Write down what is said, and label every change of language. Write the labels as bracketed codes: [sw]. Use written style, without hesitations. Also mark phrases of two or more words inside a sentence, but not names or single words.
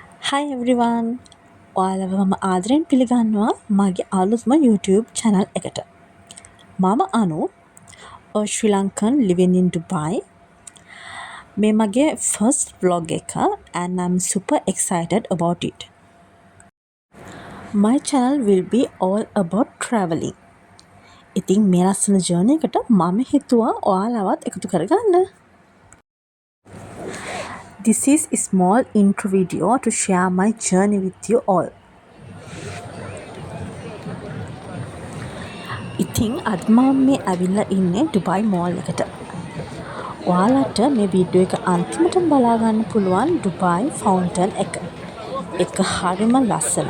[en] Hi everyone. [si] ඔයාලව මම ආදරෙන් පිළිගන්නවා මගේ අලුත්ම YouTube channel එකට. [en] මම අනු Sri Lankan living in Dubai. [si] මේ මගේ first vlog එක [en] and I'm super excited about it. My channel will be all about traveling. [si] ඉතින් මේ ලස්සන journey එකට මම හිතුවා ඔයාලවත් එකතු කරගන්න. [en] This is a small intro video to share my journey with you all. [si] ඉතින් අද මම මේ ඇවිල්ලා ඉන්නේ ඩුබයි මෝල් එකට. ඔයාලට මේ වීඩියෝ එක අන්තිමටම බලා ගන්න පුළුවන් ඩුබයි ෆවුන්ටන් එක. ඒක හරිම ලස්සනයි.